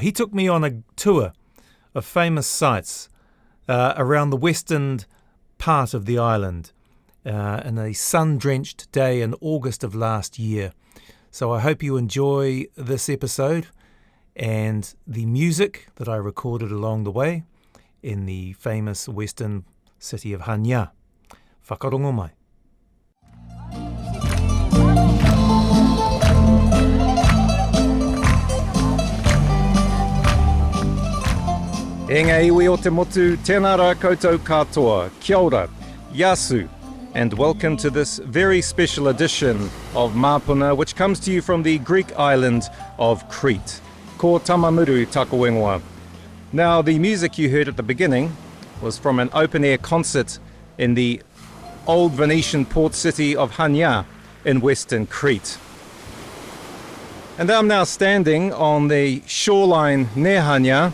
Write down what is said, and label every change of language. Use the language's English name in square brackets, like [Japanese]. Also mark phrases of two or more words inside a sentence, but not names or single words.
[English] He took me on a tour of famous sites around the western part of the island in a sun-drenched day in August of last year. So I hope you enjoy this episode and the music that I recorded along the way in the famous western city of Hanya. [Māori] Whakarongo mai. E ngā iwi o te motu, tēnā rā koutou katoa, kia ora, [English] yasu, and welcome to this very special edition of Māpuna, which comes to you from the Greek island of Crete. [Māori] Ko Tama Muru tako ingoa. [English] Now, the music you heard at the beginning was from an open-air concert in the old Venetian port city of Hanya in western Crete. And I'm now standing on the shoreline near Hanya.